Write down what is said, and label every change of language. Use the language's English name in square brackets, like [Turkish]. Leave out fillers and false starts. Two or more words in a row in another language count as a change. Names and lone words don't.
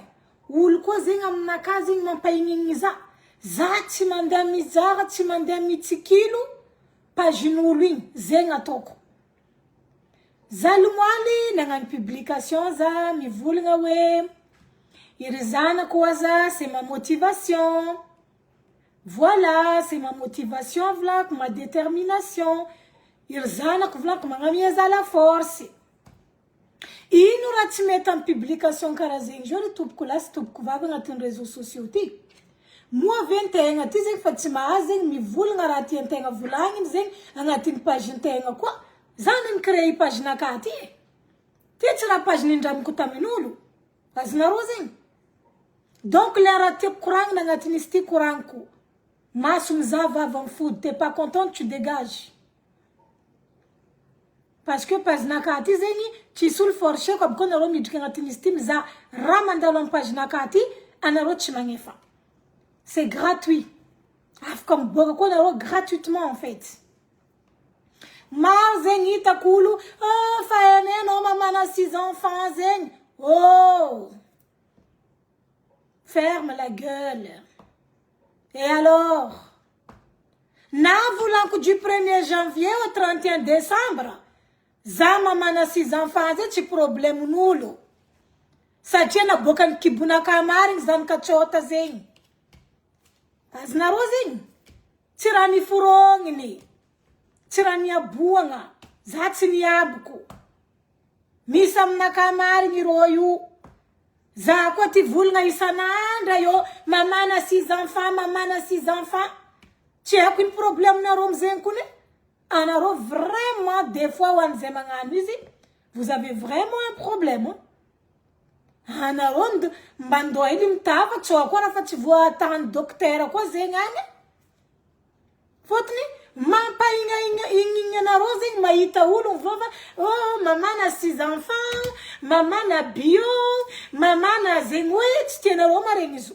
[Malagasy] Olo koa zegny aminaka zegny mampahignigny za. Za tsy mandeha mizaha, tsy mandeha mitsikilo page-n'olo igny, zegny ataoko. Za lomoaly nagnano publication za mivolagna hoe iry zanako aza [French] c'est ma motivation. Voilà, c'est ma motivation vlako, ma détermination. [Malagasy] Iry zanako vlako magnamia za [French] la force. [Malagasy] Ino raha tsy mety amin'ny publication karaha zegny zao ry tompoko lahy sy tompoko vavy agnatin'ny [French] réseaux sociaux [Malagasy] ty. Moa aventegna ty zegny fa tsy mahazo zegny mivolagna raha tiantegna volagniny zegny agnatin'ny page-ntegna koa. Zany nicréé page-naka ty. Ty tsy raha page nindramiko tamin'olo. Azonareo zegny. Donc le raha tiako koragnina agnatin'izy ty koragniko. Maso mizaha vava mifody, [French] t'es pas contente, tu dégages. [Malagasy] Parce que page-naka ty zegny tsisy olo forcé ko aboko anareo midriky agnatin'izy ty mizaha raha mandalo amin'ny page-naka ty, anareo tsy magnefa. [French] C'est gratuit. [Malagasy] Afaka miboaka koa anareo [French] gratuitement en fait. [Malagasy] Maro zegny hitako olo, oh fa enao mamana 6 enfants zegny. [French] Oh! Ferme la gueule. Et alors? [Malagasy] Na volanko [French] du 1er janvier au 31 décembre. [Malagasy] Za mamana 6 enfants zegny tsy problème n'olo. Satria naboaka ny kibonaka marigny zany katsota zegny. Azonareo zegny? Tsy raha niforogniny. Tsy raha niaboagna. Za tsy niaboko. Misy aminaka marigny rô io. Za koa ty volagna isanandra yo, mamana 6 enfants, mamana 6 enfants. Tsy haiko iny problème nareo amizegny kone. Anareo vraiment [French] des fois [Malagasy] ho an'izay magnano izy, [French] vous avez vraiment un problème. [Malagasy] Anareo mbandoa hely mitava, tsy koa raha fa tsy voatany docteur koa zegny agny. Fotony mampaigna anareo zegny mahita olo mivova, oh mamana 6 enfants, mamana bio, mamana zegny hoe tsy tianareo maregny izo.